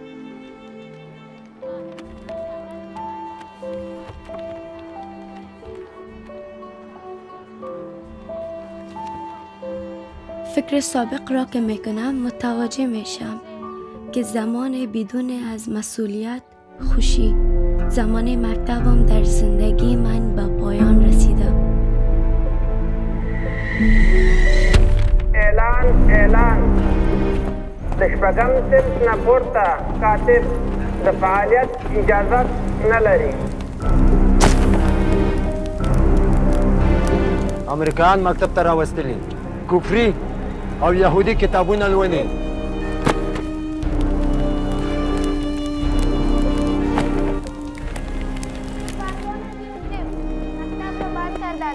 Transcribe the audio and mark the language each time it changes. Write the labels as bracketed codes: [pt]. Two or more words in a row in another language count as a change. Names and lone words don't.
[fa] فکر سابق را که میکنم متوجه میشم که زمان بدون از مسئولیت خوشی، زمان مکتبم در زندگی من به پایان رسیده. [ps] اعلان د شپږم صنف نه پورته کاتب د فعالیت اجازت نه لري. امریکایان مکتب ته راوستلي کفري او یهودي کتابونه لولي. [fa] مکتب رو بند کردن.